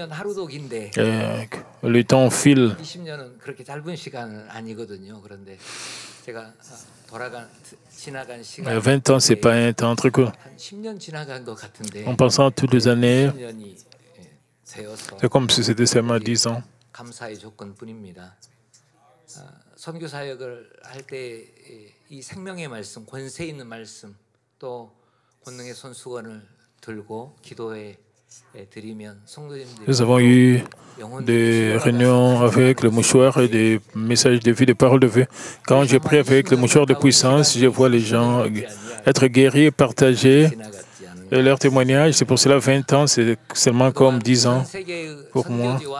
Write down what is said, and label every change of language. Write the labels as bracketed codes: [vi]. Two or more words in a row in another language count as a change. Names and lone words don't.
[fr] Le temps file. 20 ans, ce n'est pas un temps très court. En pensant toutes les années, c'est comme si c'était seulement 10 ans. [ko] 이 생명의 말씀, 권세 있는 말씀, 또 권능의 손수건을 들고 기도에 드리면 성도님들이 [fr] Nous avons eu des réunions avec le mouchoir et des messages de vie, des paroles de vie. Quand je prie avec le mouchoir de puissance, je vois les gens être guéris et partager leur témoignage. C'est pour cela 20 ans, c'est seulement comme 10 ans pour moi.